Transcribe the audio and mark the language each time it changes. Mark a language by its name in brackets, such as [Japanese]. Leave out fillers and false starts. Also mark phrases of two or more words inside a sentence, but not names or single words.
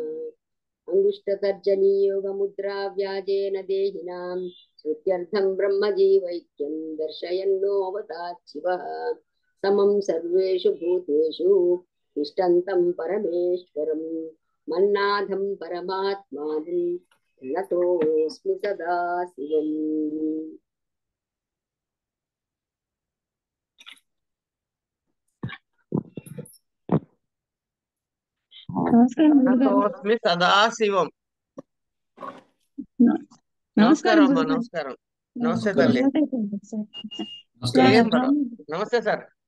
[Sanskrit] अंगुष्ठतर्जनीयोगमुद्रा व्याजेन देहिनां श्रुत्यर्थं ब्रह्मजीवैक्यं दर्शयन्नोऽवतात् शिवः समं सर्वेषु भूतेषु तिष्ठन्तं परमेश्वरं मन्नाथं परमात्मानं नतोऽस्मि सदा शिवम् [Telugu] నమస్కారం సదాశివం. నమస్కారం అమ్మా. నమస్కారం. నమస్తే తల్లి. నమస్తే సార్.